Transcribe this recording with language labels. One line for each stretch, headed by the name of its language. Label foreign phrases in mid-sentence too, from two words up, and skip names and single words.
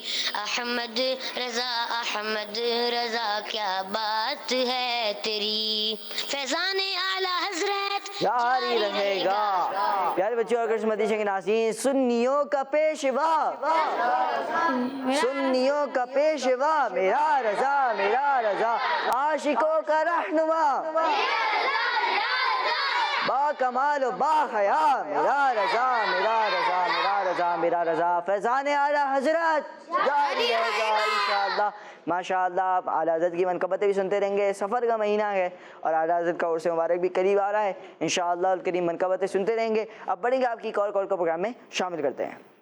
Urdu: احمد رضا کیا بات ہے تیری، فیضان اعلی حضرت جاری رہے گا. پیارے بچوں اور قسمتی شیخ ناظرین، سنیوں کا پیشوا، سنیوں کا پیشوا، میرا رضا عاشقوں کا رہنما، با کمال و با حیا، میرا رضا فیضان اعلی حضرت جاری رہے گا انشاءاللہ. ماشاءاللہ. آپ اعلی حضرت کی منقبتیں بھی سنتے رہیں گے. سفر کا مہینہ ہے اور اعلی حضرت کا عرس مبارک بھی قریب آ رہا ہے.
Arabic: انشاءاللہ الکریم
Urdu: منقبتیں سنتے رہیں گے. اب بڑھیں گے، آپ کی کال کو پروگرام میں شامل کرتے ہیں.